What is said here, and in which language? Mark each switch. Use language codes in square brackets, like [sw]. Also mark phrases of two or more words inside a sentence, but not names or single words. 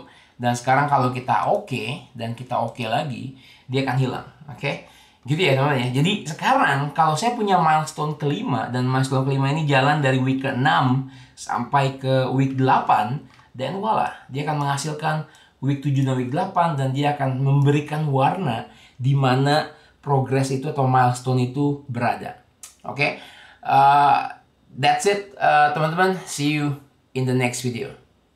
[id] Dan sekarang kalau kita oke dan kita oke lagi, dia akan hilang. Oke. Gitu ya teman-teman ya. Jadi sekarang kalau saya punya milestone kelima, dan milestone kelima ini jalan dari week ke-6 sampai ke week 8, dan voila, dia akan menghasilkan week 7 dan week 8, dan dia akan memberikan warna di mana progress itu atau milestone itu berada. Oke. [en] That's it teman-teman. See you in the next video.